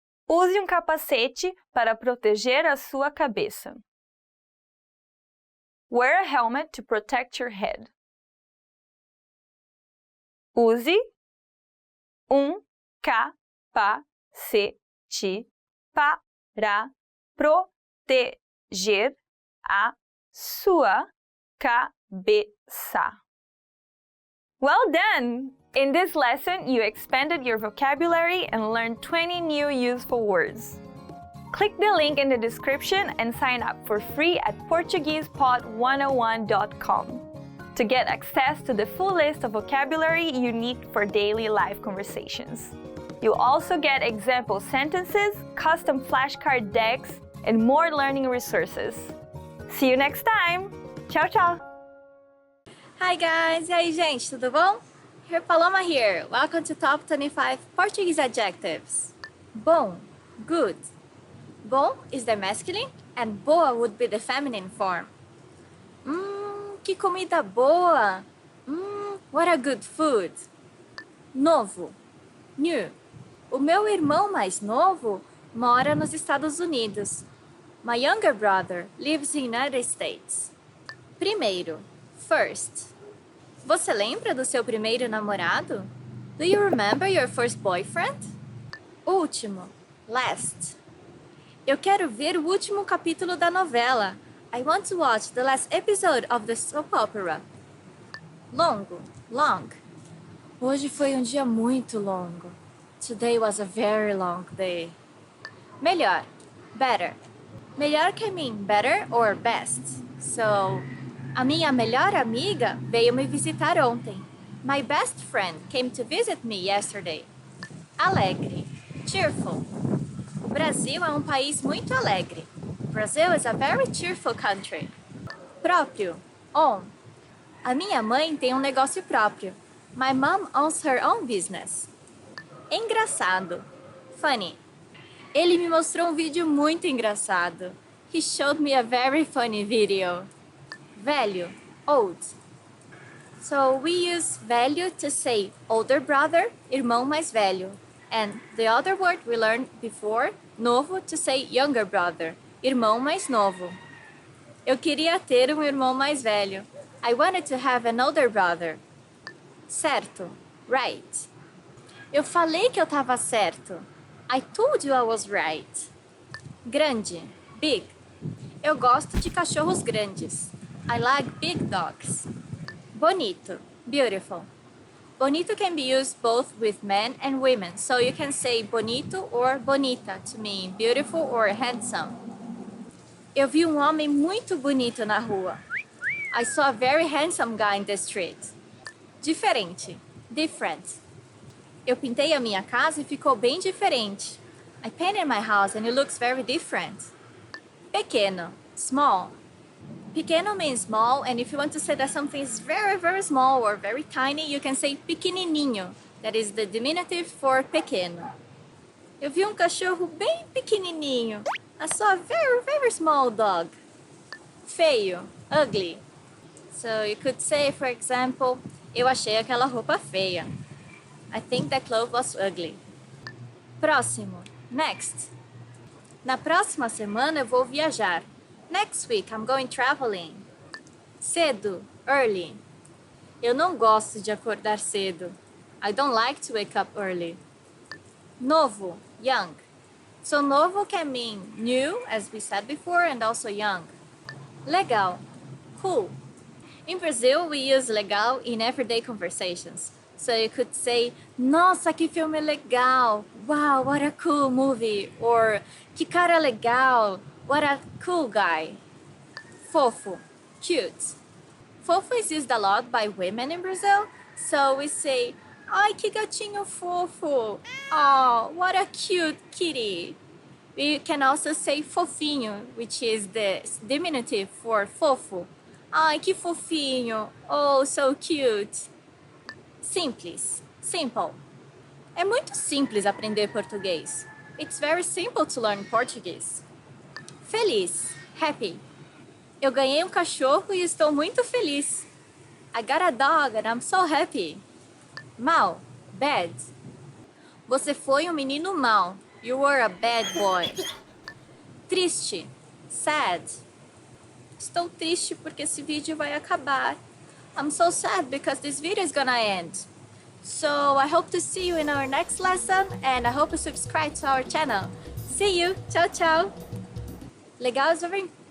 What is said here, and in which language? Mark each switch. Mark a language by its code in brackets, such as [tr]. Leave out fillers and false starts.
[pt] Use um capacete para proteger a sua cabeça. [en] Wear a helmet to protect your head. [pt] Use um capacete para proteger a sua cabeça. [en] Well done! In this lesson, you expanded your vocabulary and learned 20 new useful words. Click the link in the description and sign up for free at PortuguesePod101.com to get access to the full list of vocabulary you need for daily life conversations. You'll also get example sentences, custom flashcard decks, and more learning resources. See you next time! [pt] Tchau, tchau! [en] Hi guys! [pt] E aí, gente, tudo bom? [en] Here Paloma here. Welcome to Top 25 Portuguese Adjectives. Bom, good, Bom is the masculine and boa would be the feminine form. [pt] Que comida boa! [en] What a good food! Novo, new. [pt] O meu irmão mais novo mora nos Estados Unidos. [en] My younger brother lives in the United States. Primeiro, first. [pt] Você lembra do seu primeiro namorado? [en] Do you remember your first boyfriend? Último, last. [pt] Eu quero ver o último capítulo da novela. [en] I want to watch the last episode of the soap opera. Longo, long. [pt] Hoje foi um dia muito longo. [en] Today was a very long day. Melhor, better. Melhor can mean better or best. [pt] So, a minha melhor amiga veio me visitar ontem. [en] My best friend came to visit me yesterday. Alegre, cheerful. [pt] O Brasil é um país muito alegre. [en] Brazil is a very cheerful country. Próprio, own. [pt] A minha mãe tem um negócio próprio. [en] My mom owns her own business. Engraçado, funny. [pt] Ele me mostrou um vídeo muito engraçado. [en] He showed me a very funny video. Velho, old. So we use velho to say older brother, [pt] irmão mais velho. [en] And the other word we learned before, novo, to say younger brother, [pt] irmão mais novo. Eu queria ter um irmão mais velho. [en] I wanted to have an older brother. Certo, right. [pt] Eu falei que eu estava certo. [en] I told you I was right. [pt] Grande, big. Eu gosto de cachorros grandes. [en] I like big dogs. Bonito, beautiful. Bonito can be used both with men and women, so you can say bonito or bonita to mean beautiful or handsome. [pt] Eu vi um homem muito bonito na rua. [en] I saw a very handsome guy in the street. Diferente, different. [pt] Eu pintei a minha casa e ficou bem diferente. [en] I painted my house and it looks very different. Pequeno, small. Pequeno means small, and if you want to say that something is very, very small or very tiny, you can say pequenininho. That is the diminutive for pequeno. [pt] Eu vi um cachorro bem pequenininho. [en] I saw a very, very small dog. Feio, ugly. So you could say, for example, [pt] eu achei aquela roupa feia. [en] I think that clothes was ugly. Próximo, next. [pt] Na próxima semana eu vou viajar. [en] Next week I'm going traveling. Cedo, early. [pt] Eu não gosto de acordar cedo. [en] I don't like to wake up early. Novo, young. So novo can mean new, as we said before, and also young. Legal, cool. In Brazil, we use legal in everyday conversations. So you could say, [pt] nossa, que filme legal. [en] Wow, what a cool movie. Or, [pt] que cara legal. [en] What a cool guy. Fofo, cute. Fofo is used a lot by women in Brazil. So we say, [pt] ai, que gatinho fofo. [en] Oh, what a cute kitty. We can also say fofinho, which is the diminutive for fofo. [pt] Ai, que fofinho. [en] Oh, so cute. Simples, simple. [pt] É muito simples aprender português. [en] It's very simple to learn Portuguese. Feliz, happy. [pt] Eu ganhei um cachorro e estou muito feliz. [en] I got a dog and I'm so happy. [pt] Mal, bad. Você foi um menino mau. [en] You were a bad boy. Triste, sad. [pt] Estou triste porque esse vídeo vai acabar. [en] I'm so sad because this video is gonna end. So I hope to see you in our next lesson and I hope you subscribe to our channel. See you. [pt] Tchau, tchau. [en] Legal is over.